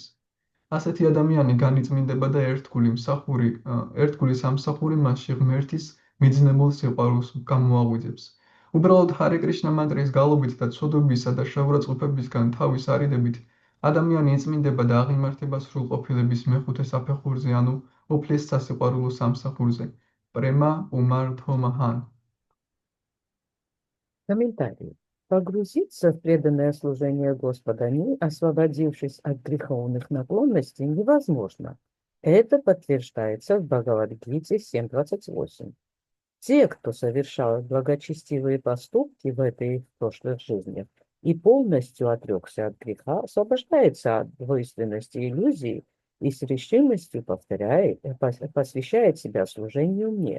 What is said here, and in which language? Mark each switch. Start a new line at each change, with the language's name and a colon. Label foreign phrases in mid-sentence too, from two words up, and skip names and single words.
Georgian: ასეთი ადამიანი განიწმინდება და ერთგული სამსახური მასში ღმერთის მიძნებულ სიყვარულს გამოაღვიძებს. უბრალოდ ჰარე კრიშნა მანტრის გალობით და ცოდვებისა და შეურაცხყოფებისგან თავის არიდებით ადამიანი იწმინდება და აღიმართება სრულყოფილების მეხუთე საფეხურზე, ანუ უფლის სასიყვარულო სამსახურზე.
Sanskrit: प्रेमा उमर्थो महान्.
Russian: Комментарий. Погрузиться в преданное служение Господа, не освободившись от греховных наклонностей, невозможно. Это подтверждается в Бхагавад-гите 7.28. Те, кто совершал благочестивые поступки в этой и в прошлых жизнях и полностью отрекся от греха, освобождается от двойственности иллюзий и с решимостью посвящает себя служению мне.